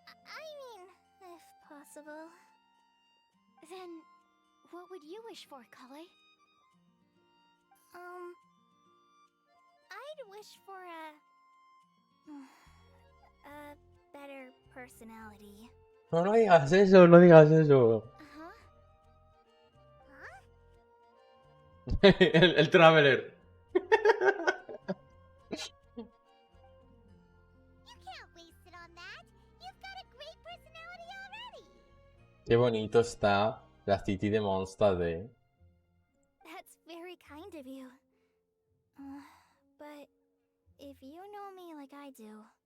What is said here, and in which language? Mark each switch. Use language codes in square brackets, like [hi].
[en] I mean, if possible. Then, what would you wish for, Kale? I'd wish for a better personality. [es] No, no digas eso, no digas eso. Huh? El Traveler. [en] You can't waste it on that. You've got a great personality already. [es] Qué bonito está la City de Mondstadt, eh. [en] That's very kind of you. But if you know me like I do...